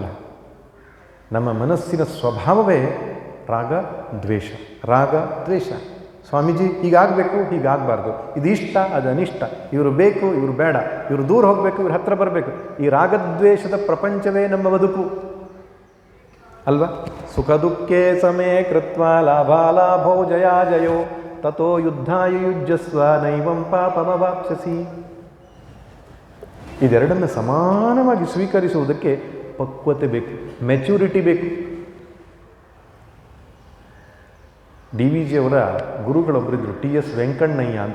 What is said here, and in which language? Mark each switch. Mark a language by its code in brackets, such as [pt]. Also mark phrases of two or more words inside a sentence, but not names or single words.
[kn] ನಮ್ಮ ಮನಸ್ಸಿನ ಸ್ವಭಾವವೇ ರಾಗ ದ್ವೇಷ, ರಾಗ ದ್ವೇಷ. ಸ್ವಾಮೀಜಿ ಹೀಗಾಗಬೇಕು, ಹೀಗಾಗಬಾರ್ದು, ಇದು ಇಷ್ಟ, ಅದು ಅನಿಷ್ಟ, ಇವರು ಬೇಕು, ಇವರು ಬೇಡ, ಇವರು ದೂರ ಹೋಗಬೇಕು, ಇವ್ರ ಹತ್ರ ಬರಬೇಕು. ಈ ರಾಗದ್ವೇಷದ ಪ್ರಪಂಚವೇ ನಮ್ಮ ಬದುಕು ಅಲ್ವಾ? [sa] ಸುಖ ದುಃಖೇ ಸಮೇ ಕೃತ್ವ ಲಾಭಾಲಾಭೋ ಜಯಾಜಯೋ ತಥೋ ಯುದ್ಧಾಯ ಯುಜ್ಯಸ್ವ ನೈವಂ ಪಾಪಮವಾಪ್ಸ್ಯಸಿ. [kn] ಇದೆರಡನ್ನು ಸಮಾನವಾಗಿ ಸ್ವೀಕರಿಸುವುದಕ್ಕೆ ಪಕ್ವತೆ ಬೇಕು, ಮೆಚ್ಯೂರಿಟಿ ಬೇಕು. DVG ಅವರ ಗುರುಗಳೊಬ್ಬರಿದ್ದರು, TS ವೆಂಕಣ್ಣಯ್ಯ ಅಂತ.